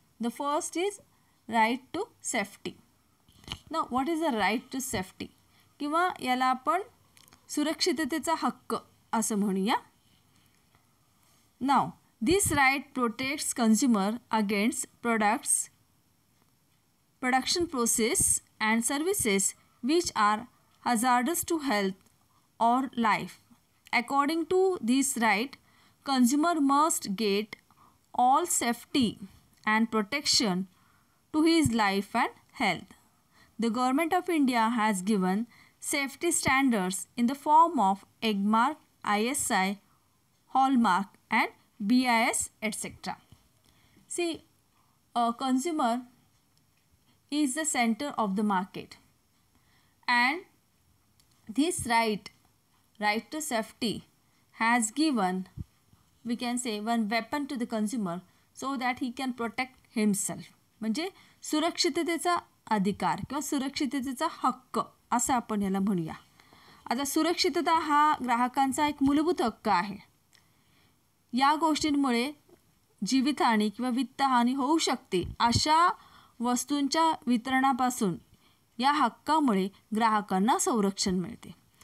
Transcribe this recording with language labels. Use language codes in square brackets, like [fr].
[en] The first is right to safety. Now what is the right to safety [mr] किंवा याला आपण सुरक्षिततेचा हक्क असं म्हणूया. [en] Now this right protects consumer against products, production process and services which are hazardous to health or life. According to this right, consumer must get all safety and protection to his life and health. The Government of India has given safety standards in the form of EGMARK, ISI, Hallmark and BIS etc. See, a consumer is the center of the market, and this right to safety has given, we can say, one weapon to the consumer so that he can protect himself. [mr] म्हणजे सुरक्षिततेचा अधिकार किंवा सुरक्षिततेचा हक्क असं आपण याला म्हणूया. आता सुरक्षितता हा ग्राहकांचा एक मूलभूत हक्क आहे. या गोष्टींमुळे जीवितहानी किंवा वित्तहानी होऊ शकते अशा वस्तूंच्या वितरणापासून या हक्कामुळे ग्राहकांना संरक्षण मिळते.